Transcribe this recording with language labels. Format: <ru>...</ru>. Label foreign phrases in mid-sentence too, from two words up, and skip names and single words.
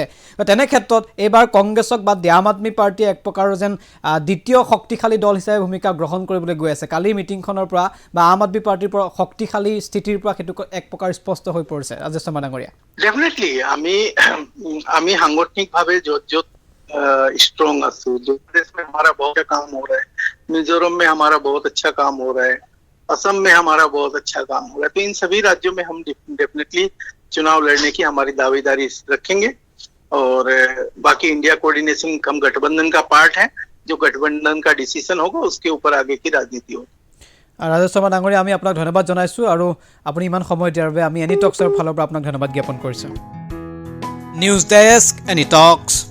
<as>তেনে ক্ষেত্ৰত এইবাৰ কংগ্ৰেছক বাদ দি আম আদমি পাৰ্টীয়ে এক প্ৰকাৰৰ যেন দ্বিতীয় শক্তিশালী দল হিচাপে ভূমিকা গ্ৰহণ কৰিবলৈ গৈ আছে। কালি মিটিংখনৰ পৰা বা আম আদমি পাৰ্টীৰ পৰা শক্তিশালী স্থিতিৰ পৰা সেইটো এক প্ৰকাৰ স্পষ্ট হৈ পৰিছে। ৰাজেশ শৰ্মা ডাঙৰীয়া,</as> <hi>डेफिनेटली</hi> <as>আমি সাংগঠনিক ভাবে</as> <hi>जो स्ट्रॉन्ग आसू, जो प्रदेश में हमारा बहुत अच्छा काम हो रहा है, मिजोरम में हमारा बहुत अच्छा काम हो रहा है, असम में हमारा बहुत अच्छा काम हो रहा है, तो इन सभी राज्यों में हम डेफिनेटली चुनाव लड़ने की हमारी दावेदारी रखेंगे। और बाकी इंडिया कोऑर्डिनेशन हम गठबंधन का पार्ट है, जो गठबंधन का डिसीजन होगा उसके ऊपर आगे की राजनीति होगी।</hi> <as>ৰাজেশ শৰ্মা ডাঙৰীয়া, আমি আপোনাক ধন্যবাদ জনাইছোঁ আৰু আপুনি ইমান সময় দিয়াৰ বাবে আমি এনি টক্সৰ ফালৰ পৰা আপোনাক ধন্যবাদ জ্ঞাপন কৰিছোঁ। নিউজ ডেস্ক, এনি টক্স।</as>